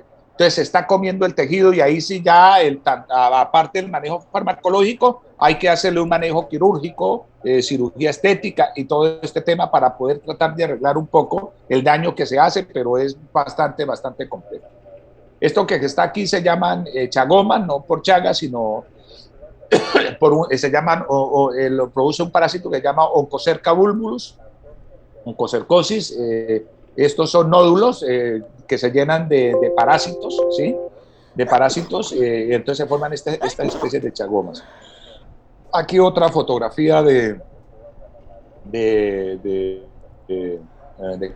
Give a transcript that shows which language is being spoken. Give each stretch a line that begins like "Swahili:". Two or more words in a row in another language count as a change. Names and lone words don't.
Spanish: Entonces se está comiendo el tejido y ahí sí ya, aparte del manejo farmacológico, hay que hacerle un manejo quirúrgico, cirugía estética y todo este tema para poder tratar de arreglar un poco el daño que se hace, pero es bastante complejo. Esto que está aquí se llaman chagomas, no por chagas, sino se llaman, lo produce un parásito que se llama Onchocerca bulbulus, oncocercosis. Estos son nódulos que se llenan de parásitos, ¿sí? De parásitos, y entonces se forman esta especie de chagomas. Aquí otra fotografía ¿de qué?